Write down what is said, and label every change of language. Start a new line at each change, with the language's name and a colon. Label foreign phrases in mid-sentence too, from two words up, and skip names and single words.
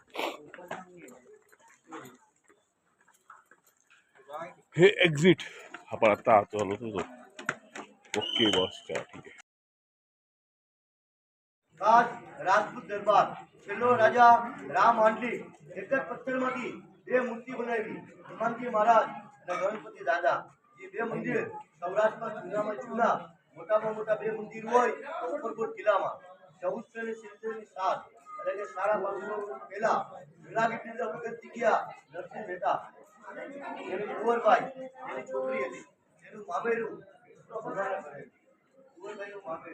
Marathi: हे एक्झिट आपण आता चालू होतो.
English: okay boss,
Marathi: चला ठीक आहे. आज राजपूत दरबार
Gujarati: છેલ્લો રાજા રામ આંડલી એક જ પથ્થરમાંથી બે મૂર્તિ બનાવી. હનુમાનજી મહારાજ અને ગણપતિ દાદા જે બે મંદિર સૌરાષ્ટ્રમાં જૂનામાં જૂના મોટામાં મોટા બે મંદિર હોય તો ઉપરકોટ કિલ્લામાં 1477 એટલે કે 550 વર્ષ પહેલા જુનાગઢની અંદર ભગત જગ્યા નરસિંહ મહેતા એની કુંવરબાઈ એની છોકરી હતી એનું મામેરું પામે.